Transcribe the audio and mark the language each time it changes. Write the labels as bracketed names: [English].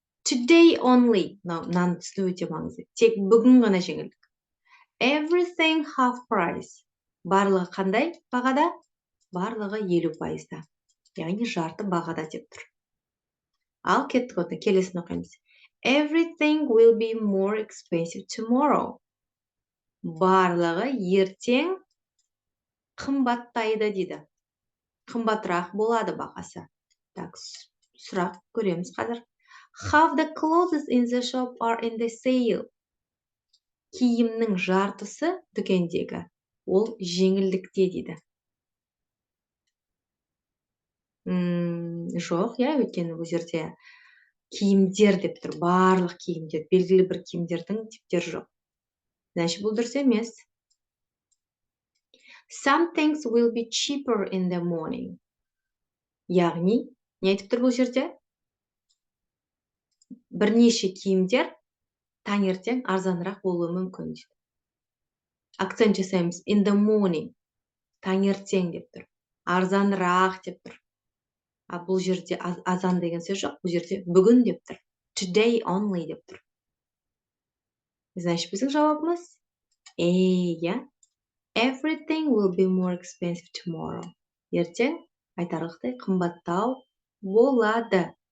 [English] Today only. [Kazakh] Мынаны түсіну өте маңызды. Тек бүгін ғана жеңілдік. [English] Everything half price. [Kazakh] Барлығы қандай бағада? Барлығы 50%. Яғни жарты бағада деп тұр. Ал кеттік одан, келесін оқимыз. [English] Everything will be more expensive tomorrow. [Kazakh] Барлығы ертең қымбаттайды дейді. Қымбатырақ болады бағасы. Так, сұрақ көреміз қазір. [English] Half the clothes in the shop are in the sale. [Kazakh] Киімнің жартысы дүкендегі. Ол жеңілдікте дейді. Жоқ, я, өйткені бұл жерде киімдер деп тұр. Барлық киімдер, белгілі бір киімдердің типтері жоқ. Значит, бұл дұрыс емес. [English] Some things will be cheaper in the morning. [Kazakh] Яғни, не айтып тұр бұл жерде? Бірнеше киімдер таңертең арзанырақ болуы мүмкін дейді. Акцент жасаймыз. [English] In the morning. [Kazakh] Таңертең деп тұр. Арзанырақ деп тұр. А бұл жерде азан деген сөз жоқ. Бұл жерде бүгін деп тұр. [English] Today only [Kazakh] деп тұр. Значит, біздің жауабымыз я. [English] Everything will be more expensive tomorrow. [Kazakh] Ертең айтарлықтай қымбаттау болады.